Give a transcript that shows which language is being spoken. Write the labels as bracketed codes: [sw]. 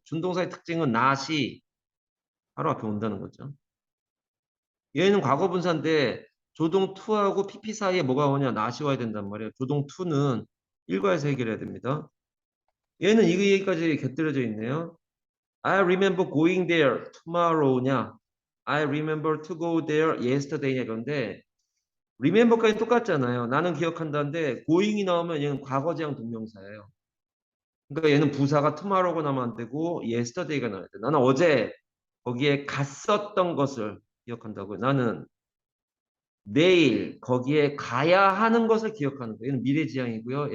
[ko] 준동사의 특징은 not이 바로 앞에 온다는 거죠. 얘는 과거분사인데 조동 to하고 pp 사이에 뭐가 오냐 not이 와야 된단 말이에요. 조동 to는 일과에서 해결해야 됩니다. 얘는 이 얘기까지 곁들여져 있네요. [en] I remember going there tomorrow냐 I remember to go there yesterday냐 [ko] 그런데 remember까지 똑같잖아요. 나는 기억한다는데 going이 나오면 얘는 과거지향 동명사예요. 그러니까 얘는 부사가 tomorrow가 나오면 안 되고 yesterday가 나와야 돼. 나는 어제 거기에 갔었던 것을 기억한다고요. 나는 내일 거기에 가야 하는 것을 기억하는 거예요. 얘는 미래지향이고요.